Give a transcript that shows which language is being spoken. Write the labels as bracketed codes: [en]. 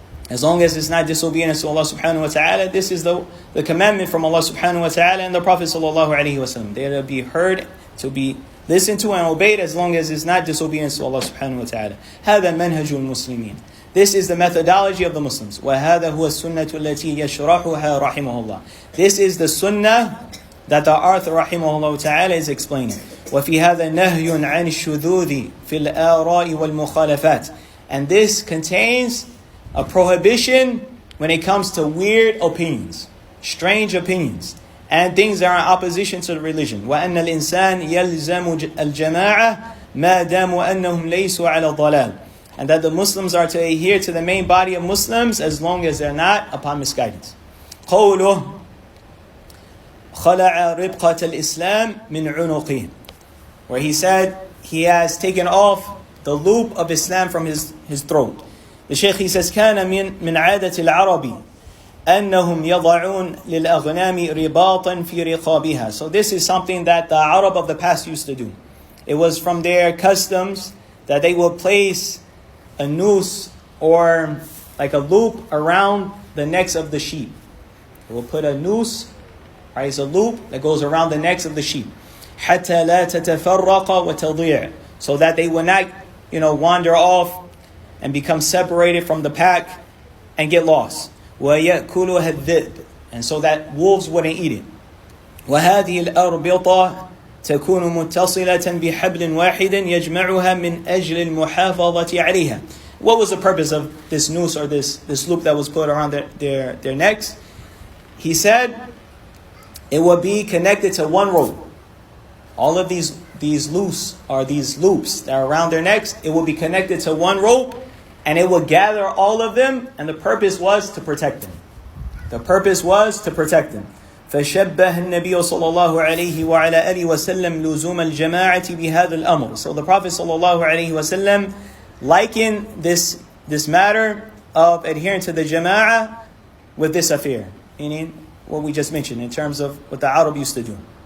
[en] As long as it's not disobedience to Allah subhanahu wa ta'ala, this is the commandment from Allah subhanahu wa ta'ala and the Prophet sallallahu alaihi wasallam. They are to be heard, to be listened to and obeyed as long as it's not disobedience to Allah subhanahu wa ta'ala. [ar] هذا منهج المسلمين. [en] This is the methodology of the Muslims. [ar] وهذا هو السنة التي يشرحها رحمه الله. [en] This is the sunnah that the author rahimahullah ta'ala is explaining. [ar] وفي هذا نهي عن الشذوذ في الآراء والمخالفات. [en] And this contains a prohibition when it comes to weird opinions, strange opinions, and things that are in opposition to the religion. [ar] وَأَنَّ الْإِنسَانِ يَلْزَمُ الْجَمَاعَةِ مَا دَامُوا أَنَّهُمْ لَيْسُوا عَلَى الضَّلَالِ. [en] And that the Muslims are to adhere to the main body of Muslims as long as they're not upon misguidance. [ar] قَوْلُهُ خَلَعَ رِبْقَةَ الْإِسْلَامِ مِنْ عُنُقِهِ. [en] Where he said he has taken off the loop of Islam from his throat. The Shaykh, he says, [ar] كان من عادة العرب أنهم يضعون للأغنام رباطا في رقابها. [en] So this is something that the Arab of the past used to do. It was from their customs that they would place a noose or like a loop around the necks of the sheep. They will put a noose, right? It's a loop that goes around the necks of the sheep. [ar] حتى لا تتفرق وتضيع. [en] So that they will not, wander off and become separated from the pack and get lost. [ar] وَيَأْكُلُهَا الذِّئْبُ. [en] And so that wolves wouldn't eat it. [ar] وَهَذِهِ الْأَرْبِطَةِ تَكُونُ مُتَّصِلَةً بِحَبْلٍ وَاحِدٍ يَجْمَعُهَا مِنْ أَجْلِ الْمُحَافَظَةِ عَلَيْهَا. [en] What was the purpose of this noose or this loop that was put around their necks? He said it would be connected to one rope. All of these loops that are around their necks, it will be connected to one rope, and it will gather all of them, and the purpose was to protect them. The purpose was to protect them. [ar] فشبه النبي صلى الله عليه وعلى آله وسلم لزوم الجماعة بهذا الأمر. [en] So the Prophet صلى الله عليه وسلم likened this matter of adhering to the jama'ah with this affair, meaning what we just mentioned in terms of what the Arab used to do.